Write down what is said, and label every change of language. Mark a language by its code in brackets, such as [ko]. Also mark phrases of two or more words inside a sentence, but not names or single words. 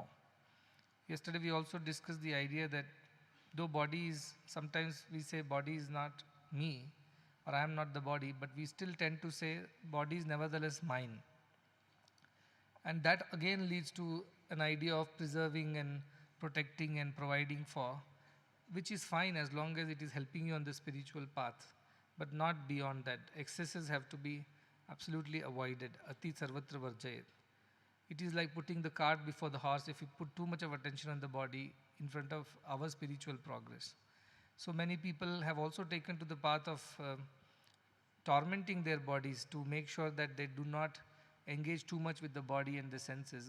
[en] Yesterday we also discussed the idea that though body is, sometimes we say body is not me, or I am not the body, but we still tend to say body is nevertheless mine. And that again leads to an idea of preserving and protecting and providing for, which is fine as long as it is helping you on the spiritual path, but not beyond that. Excesses have to be absolutely avoided. [sa] Ati sarvatra varjayet. [en] It is like putting the cart before the horse if you put too much of attention on the body in front of our spiritual progress. So many people have also taken to the path of tormenting their bodies to make sure that they do not engage too much with the body and the senses.